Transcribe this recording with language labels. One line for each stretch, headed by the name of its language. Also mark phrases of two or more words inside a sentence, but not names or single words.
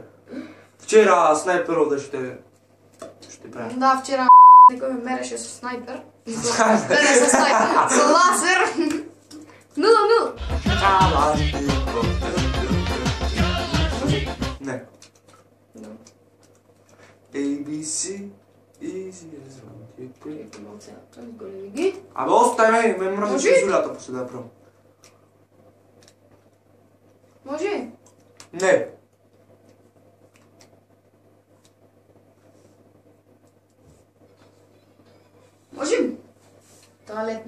Bulgarian: Вчера снайперов да ще прави.
Macedonian: Да, вчера некој ме мереше со снайпер.
Bulgarian: Не со снайпер, со лазер. 0-0. Не.
English: ABC, easy as one, two, three.
Bulgarian: Абе остай ме мръзна Може? цензурата после да я правя. Може? Не. Може? Тоалетна.